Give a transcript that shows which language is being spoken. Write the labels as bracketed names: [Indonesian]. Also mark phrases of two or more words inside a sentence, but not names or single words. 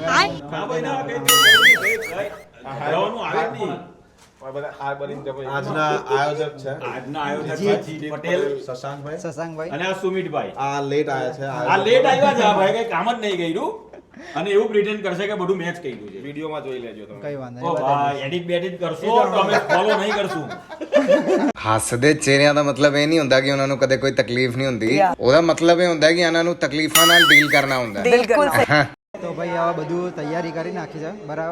[Gujarati] આજના આયોજક છે પટેલ શશાંકભાઈ અને આ સુમિતભાઈ આ લેટ આવ્યા છે ભાઈ કઈ કામ જ નહીં કર્યું અને એવું પ્રિટેન્ડ કરશે કે બધું મેચ કર્યું છે। વિડિયોમાં જોઈ લેજો તમે। કઈ વાંધો ઓ ભાઈ એડિટ બેડિટ કરશો તો અમે ફોલો નહીં કરશું। [Punjabi] ਹੱਸਦੇ ਚਿਹਰਿਆਂ ਦਾ ਮਤਲਬ ਇਹ ਨਹੀਂ ਹੁੰਦਾ ਕਿ ਉਹਨਾਂ ਨੂੰ ਕਦੇ ਕੋਈ ਤਕਲੀਫ ਨਹੀਂ ਹੁੰਦੀ। ਉਹਦਾ ਮਤਲਬ ਇਹ ਹੁੰਦਾ ਕਿ ਇਹਨਾਂ ਨੂੰ ਤਕਲੀਫਾਂ ਨਾਲ ਡੀਲ ਕਰਨਾ ਹੁੰਦਾ। [Gujarati] બિલકુલ। તો ભાઈ આવા બધું તૈયારી કરી નાખી છે બરાબર।